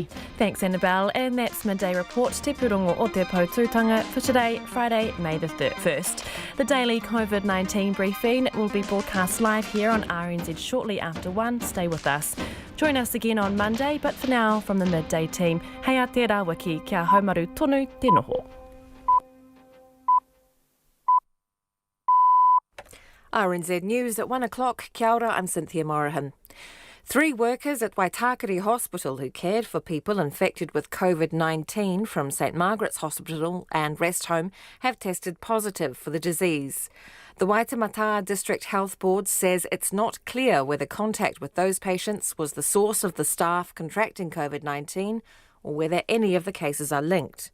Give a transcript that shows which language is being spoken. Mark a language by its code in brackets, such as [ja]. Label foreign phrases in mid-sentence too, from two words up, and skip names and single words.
[en] Thanks, Annabelle. And that's Midday Report, [mi] Te Pūrongo o Te Pautūtanga, [en] for today, Friday, May the 1st. The daily COVID-19 briefing will be broadcast live here on RNZ shortly after 1. Stay with us. Join us again on Monday, but for now, from the Midday team, [mi] hei a te rawaki, kia haumaru tonu te noho. [en] RNZ News at 1 o'clock. [mi] Kia ora, [en] I'm Cynthia Morahan. 3 workers at Waitakere Hospital who cared for people infected with COVID-19 from St Margaret's Hospital and Rest Home have tested positive for the disease. The Waitemata District Health Board says it's not clear whether contact with those patients was the source of the staff contracting COVID-19 or whether any of the cases are linked.